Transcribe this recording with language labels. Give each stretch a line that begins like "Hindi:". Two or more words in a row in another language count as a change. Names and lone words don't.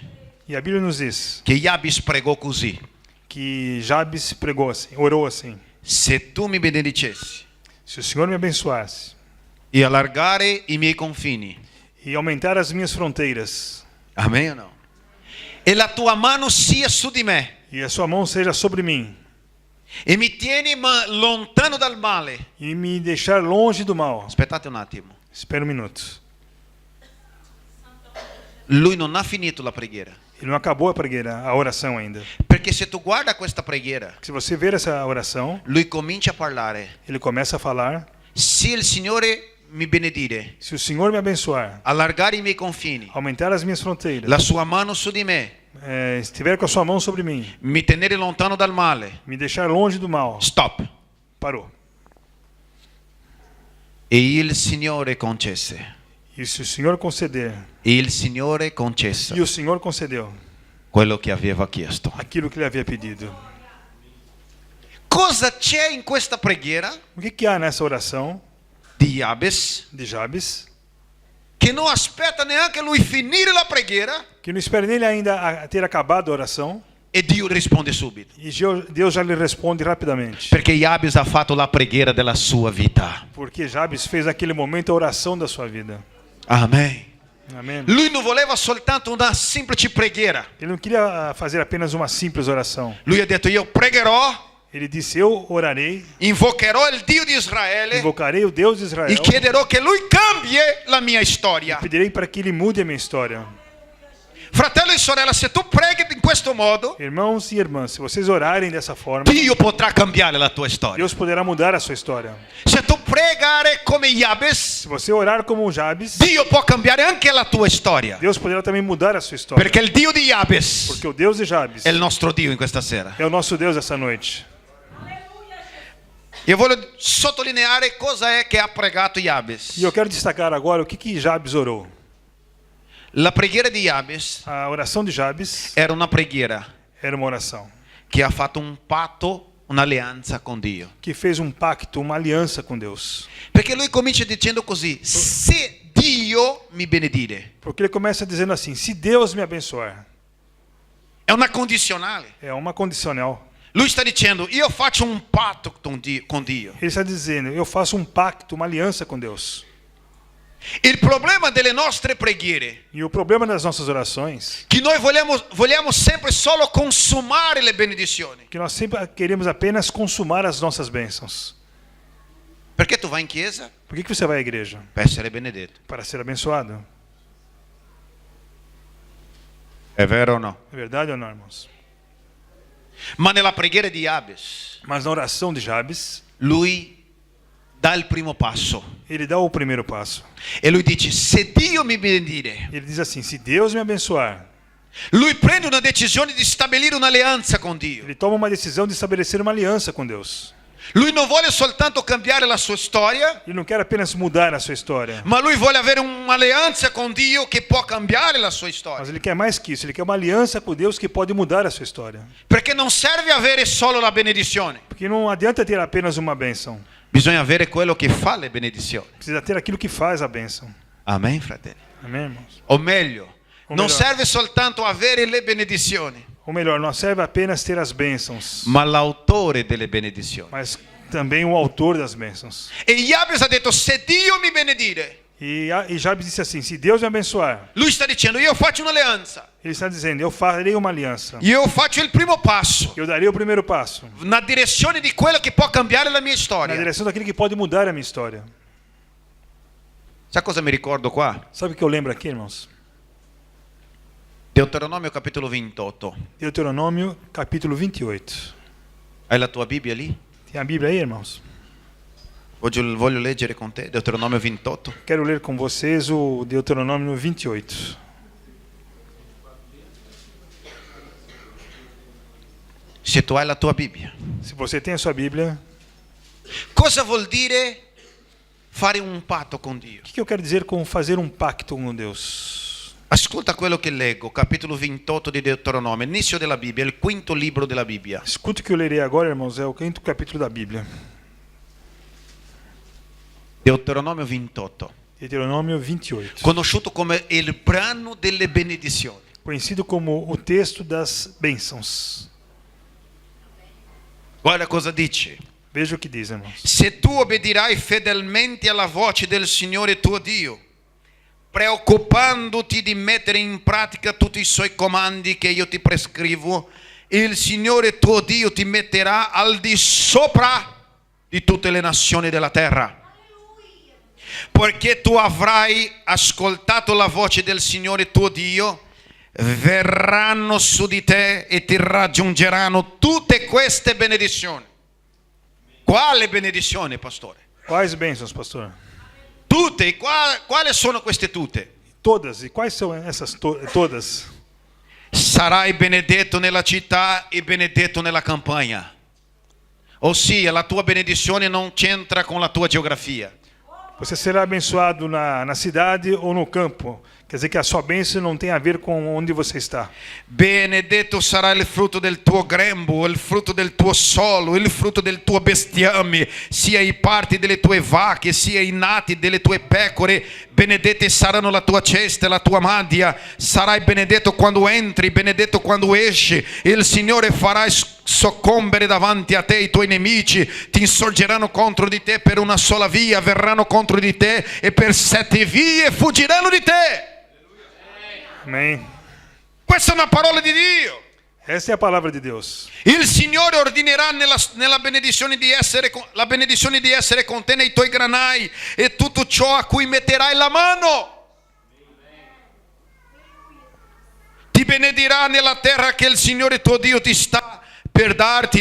Portuguese: E a Bíblia nos diz
Italian: che Jabes pregò così:
Portuguese: que Jabes pregou assim, orou assim:
Italian: se tu mi benedicessi
Portuguese: se o Senhor me abençoasse
Italian: e allargare i miei confini.
Portuguese: e aumentar as minhas fronteiras,
Italian: Amen o no? E la tua mano sia su di me
Portuguese: e a sua mão seja sobre mim,
Italian: e mi tieni lontano dal male.
Portuguese: e me deixar longe do mal.
Italian: Aspettate un attimo.
Portuguese: Espera um minuto.
Italian: Lui non ha finito la preghiera.
Portuguese: Ele não acabou a oração ainda.
Italian: Perché se tu guarda questa preghiera,
Portuguese: Se você ver essa oração,
Italian: lui comincia a parlare:
Portuguese: ele começa a falar:
Italian: se il Signore mi benedire,
Portuguese: se o Senhor me abençoar,
Italian: allargare i miei confini,
Portuguese: aumentar as minhas fronteiras,
Italian: la sua mano su di me,
Portuguese: estiver com a sua mão sobre mim,
Italian: mi tenere lontano dal male.
Portuguese: me deixar longe do mal.
Italian: Stop.
Portuguese: Parou.
Italian: E il Signore concesse.
Portuguese: E se o Senhor conceder,
Italian: E il Signore concesse.
Portuguese: e o Senhor concedeu,
Italian: quello che aveva chiesto.
Portuguese: aquilo que ele havia pedido.
Italian: Cosa c'è in questa preghiera
Portuguese: O que há nessa oração
Italian: di Jabes
Portuguese: de Jabes,
Italian: che non aspetta neanche lui finire la preghiera
Portuguese: que não espera nele ainda ter acabado a oração,
Italian: e Dio risponde subito?
Portuguese: e Deus já lhe responde rapidamente.
Italian: Perché Jabes ha fatto la preghiera della sua vita.
Portuguese: Porque Jabes fez naquele momento a oração da sua vida.
Italian: Amen.
Portuguese: Amém?
Italian: Lui non voleva soltanto una semplice preghiera.
Portuguese: Ele não queria fazer apenas uma simples oração.
Italian: Lui ha detto: io pregherò,
Portuguese: Ele disse, eu orarei,
Italian: invocherò il Dio di Israele
Portuguese: invocarei o Deus de e Israel,
Italian: chiederò che lui cambi la mia storia.
Portuguese: pedirei para que ele mude a minha história.
Italian: Fratello e sorella, se tu preghi in questo modo,
Portuguese: Irmãos e irmãs, se vocês orarem dessa forma,
Italian: Dio potrà cambiare la tua storia.
Portuguese: Deus poderá mudar a sua história.
Italian: Se tu pregare come Jabes,
Portuguese: Se você orar como Jabes,
Italian: Dio può cambiare anche la tua storia.
Portuguese: Deus poderá também mudar a sua história.
Italian: Perché il Dio di Jabes
Portuguese: Porque o Deus de Jabes
Italian: è il nostro Dio in questa sera.
Portuguese: é o nosso Deus essa noite.
Italian: Io voglio sottolineare cosa è che ha pregato Jabes.
Portuguese: E eu quero destacar agora o que Jabes orou.
Italian: La preghiera di Jabes
Portuguese: A oração de Jabes
Italian: era una preghiera
Portuguese: era uma oração
Italian: che ha fatto un patto, un'alleanza con Dio.
Portuguese: que fez um pacto, uma aliança com Deus.
Italian: Perché lui comincia dicendo così: se Dio mi benedire.
Portuguese: Porque ele começa dizendo assim, se Deus me abençoar,
Italian: È una condizionale.
Portuguese: é uma condicional.
Italian: Lui sta dicendo: io faccio un patto con Dio.
Portuguese: Ele está dizendo, eu faço um pacto, uma aliança com Deus.
Italian: Il problema delle nostre preghiere
Portuguese: E o problema das nossas orações,
Italian: che noi vogliamo sempre solo consumare le benedizioni.
Portuguese: que nós sempre queremos apenas consumar as nossas bênçãos.
Italian: Perché tu vai in chiesa?
Portuguese: Por que você vai à igreja?
Italian: Per essere benedetto.
Portuguese: Para ser abençoado.
Italian: È vero o no?
Portuguese: É verdade ou não, irmãos?
Italian: Ma nella preghiera di Jabes,
Portuguese: Mas na oração de Jabes,
Italian: lui dà il primo passo.
Portuguese: ele dá o primeiro passo.
Italian: E lui dice: se Dio mi benedire.
Portuguese: Ele diz assim, se Deus me abençoar,
Italian: Lui prende una decisione di stabilire un'alleanza con Dio.
Portuguese: ele toma uma decisão de estabelecer uma aliança com Deus.
Italian: Lui non vuole soltanto cambiare la sua storia,
Portuguese: Ele não quer apenas mudar a sua história,
Italian: ma lui vuole avere un'alleanza con Dio che può cambiare la sua
Portuguese: mas
Italian: storia.
Portuguese: ele quer mais que isso. Ele quer uma aliança com Deus que pode mudar a sua história.
Italian: Perché non serve avere solo la benedizione,
Portuguese: Porque não adianta ter apenas uma bênção.
Italian: bisogna avere quello che fa le benedizioni.
Portuguese: Precisa ter aquilo que faz a bênção.
Italian: Amen, fratelli.
Portuguese: Amém, irmãos?
Italian: O meglio, O non meglio. serve soltanto avere le benedizioni,
Portuguese: Ou melhor, não serve apenas ter as bênçãos,
Italian: ma l'autore delle benedizioni.
Portuguese: mas também o autor das bênçãos.
Italian: E Jabes ha detto: se Dio mi benedire.
Portuguese: E Jabes disse assim, se Deus me abençoar,
Italian: Lui sta dicendo: io faccio un'alleanza,
Portuguese: ele está dizendo, eu farei uma aliança.
Italian: io faccio il primo passo,
Portuguese: Eu darei o primeiro passo,
Italian: na direzione di quello che può cambiare la mia
Portuguese: na
Italian: storia.
Portuguese: direção daquilo que pode mudar a minha história.
Italian: Sa cosa mi ricordo qua?
Portuguese: Sabe o que eu lembro aqui, irmãos?
Italian: Deuteronomio capitolo 28.
Portuguese: Deuteronômio, capítulo 28.
Italian: Hai la tua Bibbia lì?
Portuguese: Tem a Bíblia aí, irmãos?
Italian: Voglio leggere con te Deuteronomio 28.
Portuguese: Quero ler com vocês o Deuteronômio 28.
Italian: Se tu hai la tua Bibbia.
Portuguese: Se você tem a sua Bíblia,
Italian: Cosa vuol dire fare un patto con Dio?
Portuguese: o que eu quero dizer com fazer um pacto com Deus?
Italian: Ascolta quello che leggo, capitolo 28 di Deuteronomio, inizio della Bibbia, il quinto libro della Bibbia.
Portuguese: Escuta o que eu lerei agora, irmãos, é o 5º capítulo da Bíblia.
Italian: Deuteronomio 28,
Portuguese: Deuteronômio 28.
Italian: conosciuto come il brano delle benedizioni.
Portuguese: Conhecido como o texto das bênçãos.
Italian: Guarda cosa dice.
Portuguese: Veja o que diz, irmãos.
Italian: Se tu obbedirai fedelmente alla voce del Signore tuo Dio, preoccupandoti di mettere in pratica tutti i suoi comandi che io ti prescrivo, il Signore tuo Dio ti metterà al di sopra di tutte le nazioni della terra. Poiché tu avrai ascoltato la voce del Signore tuo Dio, verranno su di te e ti raggiungeranno tutte queste benedizioni. Quale benedizione, pastore?
Portuguese: Quais bênçãos, pastor?
Italian: Tutte, quali sono queste tutte?
Portuguese: Todas. E quais são essas todas?
Italian: Sarai benedetto nella città e benedetto nella campagna. Ossia, la tua benedizione non c'entra con la tua geografia.
Portuguese: Você será abençoado na cidade ou no campo. Quer dizer que a sua bênção não tem a ver com onde você está.
Italian: Benedetto sarà il frutto del tuo grembo, il frutto del tuo solo, il frutto del tuo bestiame, sia i parti delle tue vacche, sia i nati delle tue pecore. Benedette saranno la tua cesta e la tua madia. Sarai benedetto quando entri, benedetto quando esci. Il Signore farà soccombere davanti a te i tuoi nemici, ti insorgeranno contro di te per una sola via, verranno contro di te e per 7 vie fuggiranno di te.
Portuguese: Amém.
Italian: Questa è una parola di Dio.
Portuguese: Essa é a palavra de Deus.
Italian: Il Signore ordinerà nella benedizione la benedizione di essere con te nei tuoi granai e tutto ciò a cui metterai la mano. Ti benedirà nella terra che il Signore tuo Dio ti sta per darti.